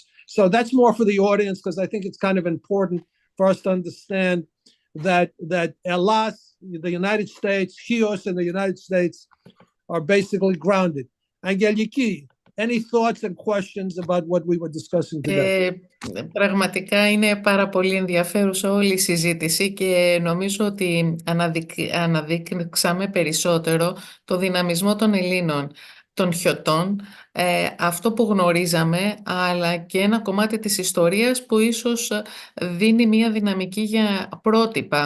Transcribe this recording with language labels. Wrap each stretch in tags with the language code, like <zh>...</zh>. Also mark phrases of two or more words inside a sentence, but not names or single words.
<en>So that's more for the audience, because I think it's kind of important for us to understand that Hellas, the United States, Chios in the United States are basically grounded. Aggeliki, any thoughts and questions about what we were discussing today?</en> <el>Πραγματικά είναι πάρα πολύ ενδιαφέρουσα όλη η συζήτηση και νομίζω ότι αναδείξαμε περισσότερο το δυναμισμό των Ελλήνων, των χιωτών, αυτό που γνωρίζαμε, αλλά και ένα κομμάτι της ιστορίας που ίσως δίνει μια δυναμική για πρότυπα.</el>